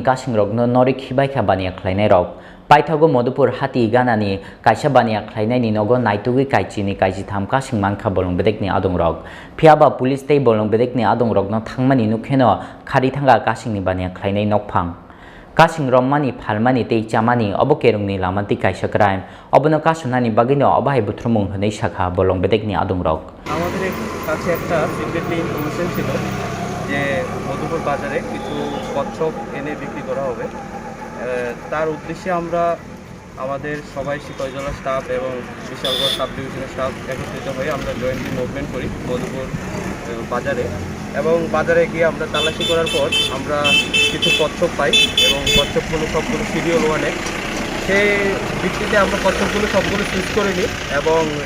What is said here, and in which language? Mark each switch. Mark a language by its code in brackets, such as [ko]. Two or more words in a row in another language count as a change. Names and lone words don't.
[trp] Kasing rokno nori khibaikha bania khlainai rok Paithago Madhupur hati ganani kaisa bania khlainaini nogo naitugui Kaichinwi Kaichitam Kasing mankha bolong bedekni adong rok phiaba police tei bolong bedekni adong rokno thangmani nukheno khari thanga Kasingni bania khlainai nokphang Kasing rommani phalmani tei chamani obo kerungni lamanti kaisa crime obono kasunani bagino obai buthumung hwnei sakha bolong bedekni adong rok [bn] আমাদের কাছে একটা [en] secretly information [bn] ছিল যে মধুপুর বাজারে কিছু কচ্ছপ এনে বিক্রি করা হবে তার উদ্দেশ্যে আমরা আমাদের সবাই সিপাহীজলা স্টাফ এবং বিশালগড় [en] sub division [bn] স্টাফ একত্রিত হয়ে আমরা [en] jointly movement [bn] করি মধুপুর বাজারে এবং বাজারে গিয়ে আমরা তালাশি করার পর আমরা কিছু কচ্ছপ পাই এবং কচ্ছপগুলো সবগুলো [en] schedule one [bn] সেই ভিত্তিতে আমরা কচ্ছপগুলো সবগুলো সিজ করে নিই এবং